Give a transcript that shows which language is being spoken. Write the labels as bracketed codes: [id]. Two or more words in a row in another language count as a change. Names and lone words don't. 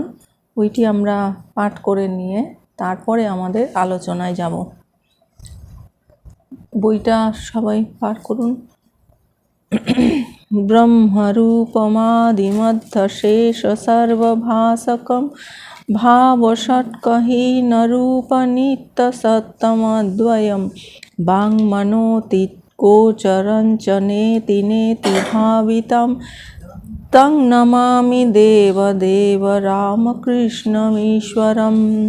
[bn] ওইটি আমরা পাঠ করে নিয়ে তারপরে আমাদের আলোচনায় যাব। বইটা সবাই পাঠ করুন। [sa] ব্রহ্মরূপমাদিমধ্যশেষ সর্বভাসকম भावषट्कहीनरूपनित्यसत्तमद्वयं वाङ्मनोतीतगोचरञ्च नेति नेति भावितं तं नमामि देवदेव रामकृष्णमीश्वरम्